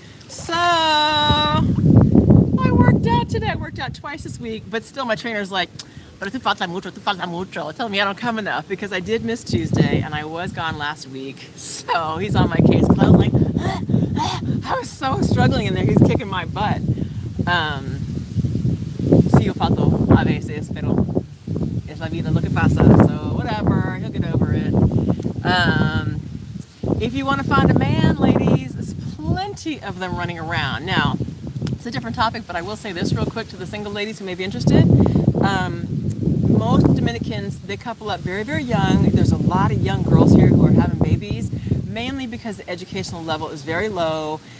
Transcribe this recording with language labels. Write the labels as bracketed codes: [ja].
[en] So I worked out today. I worked out twice this week, but still my trainer's like, but [es] tu falta mucho. [en] Telling me I don't come enough because I did miss Tuesday and I was gone last week. So he's on my case because I was like, I was so struggling in there. He's kicking my butt. [es] Sí, yo falto a veces, pero es la vida lo que pasa. [en] So whatever, he'll get over it. If you want to find a man, ladies, there's plenty of them running around. Now, it's a different topic, but I will say this real quick to the single ladies who may be interested. Most Dominicans, they couple up very, very young. There's a lot of young girls here who are having babies, mainly because the educational level is very low.